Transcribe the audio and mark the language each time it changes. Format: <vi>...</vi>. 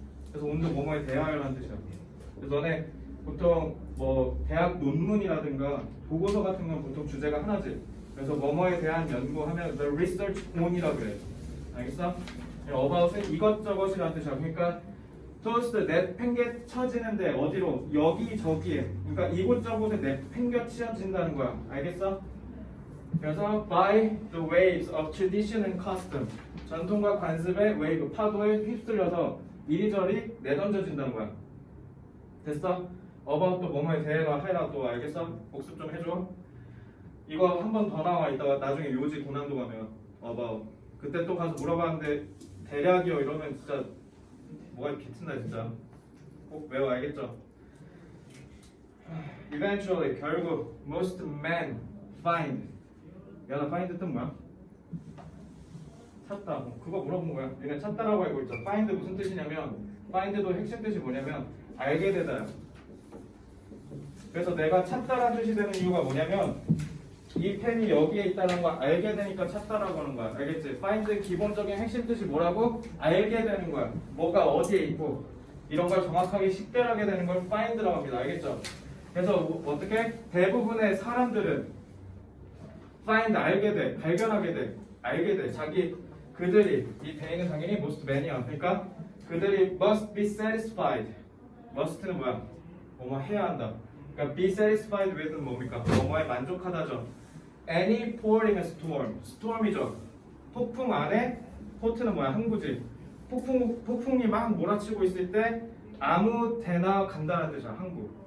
<ko>그래서 온도 뭐뭐에 대하여라는 뜻이야. 그래서 너네 보통 뭐 대학 논문이라든가 보고서 같은 건 보통 주제가 하나지. 그래서 뭐뭐에 대한 연구하면</ko> <en>the research on</en> <ko>이라고 그래. 알겠어? about은 이것저것이라는 뜻이야. 그러니까 toast 내팽개쳐지는데 어디로? 여기저기에. 그러니까 이곳저곳에 내팽개쳐진다는 거야. 알겠어? 그래서</ko> <en>by the waves of tradition and custom.</en> <ko>전통과 관습의 웨이브, 파도에 휩쓸려서 이리저리 내던져진다는 거야. 됐어? about 또 뭐뭐에 대해라 해라 또 알겠어? 복습 좀 해줘. 이거 한 번 더 나와. 이따가 나중에 요지 고난도 가면 about. 그때 또 가서 물어봤는데 대략이요 이러면 진짜 뭐가 개친다 진짜. 꼭 외워 알겠죠?</ko> <en>Eventually</en> <ko>결국</ko> <en>most men find.</en> <ko>야 나 find 뜻 뭐야? 찾다. 그거 물어본 거야. 얘네 찾다라고 알고 있죠. find 무슨 뜻이냐면 find도 핵심 뜻이 뭐냐면 알게 되다. 그래서 내가 찾다라는 뜻이 되는 이유가 뭐냐면 이 펜이 여기에 있다는 걸 알게 되니까 찾다라고 하는 거야. 알겠지? find의 기본적인 핵심 뜻이 뭐라고? 알게 되는 거야. 뭐가 어디에 있고 이런 걸 정확하게 식별하게 되는 걸 find라고 합니다. 알겠죠? 그래서 어떻게? 대부분의 사람들은 find 알게 돼, 발견하게 돼, 알게 돼. 그들이 이 they는 당연히 most men이야. 그러니까 그들이</ko> <en>must be satisfied.</en> <ko>must는 뭐야? 뭐뭐 해야 한다. 그러니까 be satisfied with는 뭡니까? 뭐뭐에 만족하다죠.</ko> <en>Any port in a storm. storm이죠.</en> <ko>폭풍 안에 port는 뭐야? 항구지. 폭풍이 막 몰아치고 있을 때 아무 데나 간다는 뜻이야. 항구.</ko>